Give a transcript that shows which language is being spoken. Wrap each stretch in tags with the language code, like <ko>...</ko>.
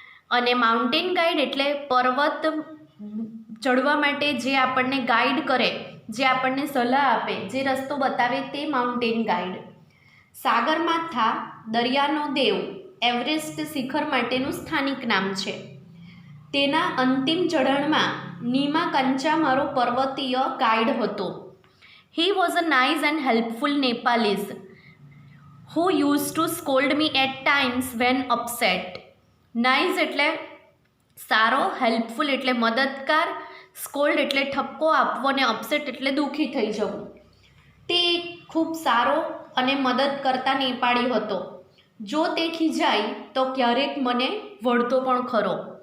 <gu>અને mountain guide એટલે પર્વત ચડવા માટે જે આપણને ગાઈડ કરે, જે આપણને સલાહ આપે, જે રસ્તો બતાવે તે માઉન્ટેન ગાઈડ. સાગરમાથા દરિયાનો દેવ, એવરેસ્ટ શિખર માટેનું સ્થાનિક નામ છે. તેના અંતિમ ચઢાણમાં નીમા કંચા મારો પર્વતીય ગાઈડ હતો.</gu> <en>He was a nice and helpful Nepalese who used to scold me at times when upset.</en> <gu>Nice એટલે સારો, હેલ્પફુલ એટલે મદદગાર, સ્કોલ્ડ એટલે ઠપકો આપવો અને અપસેટ એટલે દુઃખી થઈ જવું. તે ખૂબ સારો અને મદદ કરતા નેપાળી હતો. જો તે ખીજાય તો ક્યારેક મને વળતો પણ ખરો.</gu>